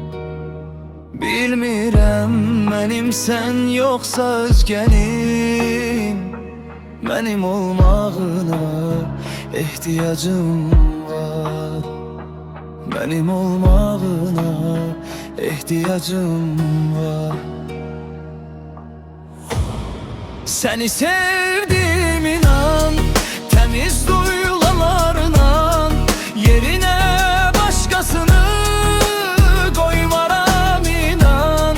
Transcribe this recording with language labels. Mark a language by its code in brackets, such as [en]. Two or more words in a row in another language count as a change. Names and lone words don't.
[az] Bilmirəm mənimsən yoxsa özgənim, mənim olmağına ehtiyacım var. Mənim olmağına ehtiyacım var. [tr] Seni sevdim inan, temiz duyularla, yerine başkasını koymaram inan.